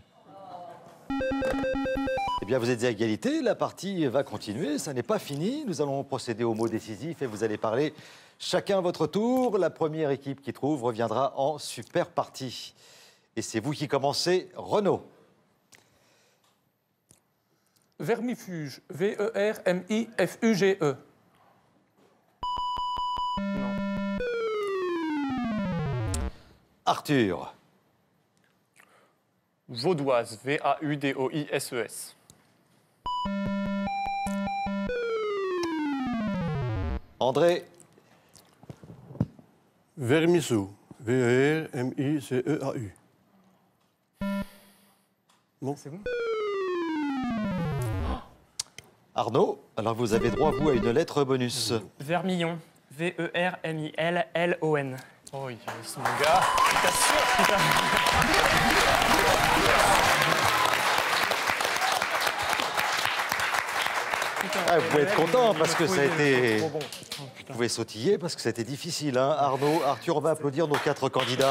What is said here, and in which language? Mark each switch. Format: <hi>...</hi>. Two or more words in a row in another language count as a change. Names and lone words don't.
<fr>eh bien vous êtes à égalité, la partie va continuer, ça n'est pas fini. Nous allons procéder au mot décisif et vous allez parler chacun à votre tour. La première équipe qui trouve reviendra en super partie. Et c'est vous qui commencez, Renaud. Vermifuge. V-E-R-M-I-F-U-G-E. Arthur, Vaudoise, V-A-U-D-O-I-S-E-S. André, Vermisseau. V-E-R-M-I-C-E-A-U. Non, c'est bon. Arnaud, alors vous avez droit, vous, à une lettre bonus. Vermillon. V-E-R-M-I-L-L-O-N.</fr> <en>Oh yes,</en> <fr>mon gars. T'assures, putain. Ah, vous pouvez être content parce que ça a été... Trop bon. Vous pouvez sautiller parce que ça a été difficile, hein. Arnaud, Arthur, on va applaudir nos 4 candidats.</fr>